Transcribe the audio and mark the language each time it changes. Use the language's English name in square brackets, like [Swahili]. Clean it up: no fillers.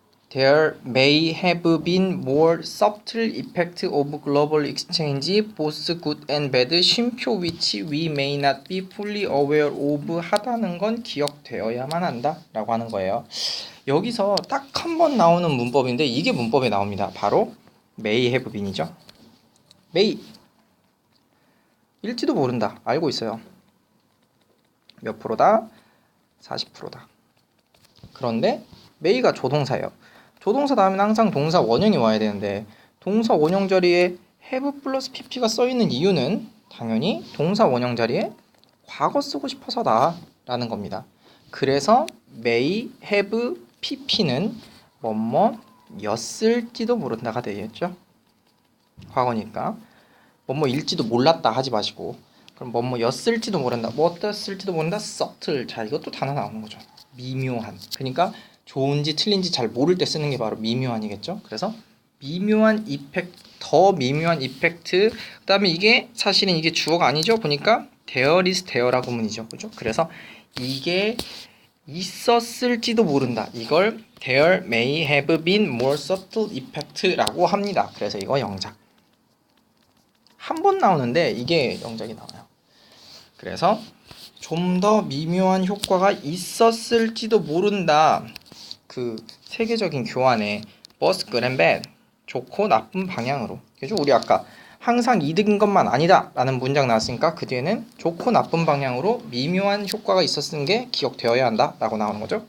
[English] There may have been more subtle effect of global exchange, both good and bad. [Korean] 쉼표 [English] which we may not be fully aware of [Korean] 하다는 건 기억되어야만 한다 라고 하는 거예요. 여기서 딱 한 번 나오는 문법인데 이게 문법에 나옵니다. 바로 [English] may have been [Korean] 이죠. may 일지도 모른다. 알고 있어요. 몇 프로다? 40%다. 그런데 may가 조동사예요. 조동사 다음에는 항상 동사 원형이 와야 되는데 동사 원형 자리에 have 플러스 pp가 써있는 이유는 당연히 동사 원형 자리에 과거 쓰고 싶어서다 라는 겁니다. 그래서 may have pp는 뭐뭐였을지도 모른다가 되겠죠. 과거니까 뭐뭐일지도 몰랐다 하지 마시고 그럼 뭐뭐였을지도 모른다 뭐 어땠을지도 모른다 subtle. 자 이것도 단어 나오는 거죠. 미묘한. 그러니까 좋은지 틀린지 잘 모를 때 쓰는 게 바로 미묘한이겠죠. 그래서 미묘한 이펙트, 더 미묘한 이펙트. 그 다음에 이게 사실은 이게 주어가 아니죠. 보니까 [English] there is there [Korean] 라고 구문이죠. 그죠? 그래서 이게 있었을지도 모른다. 이걸 [English] there may have been more subtle effect [Korean] 라고 합니다. 그래서 이거 영작. 한 번 나오는데 이게 영작이 나와요. 그래서 좀 더 미묘한 효과가 있었을지도 모른다. 그 세계적인 교환에 [English] both good and bad [Korean] 좋고 나쁜 방향으로. 그죠? 우리 아까 항상 이득인 것만 아니다 라는 문장 나왔으니까 그 뒤에는 좋고 나쁜 방향으로 미묘한 효과가 있었는 게 기억되어야 한다 라고 나오는 거죠.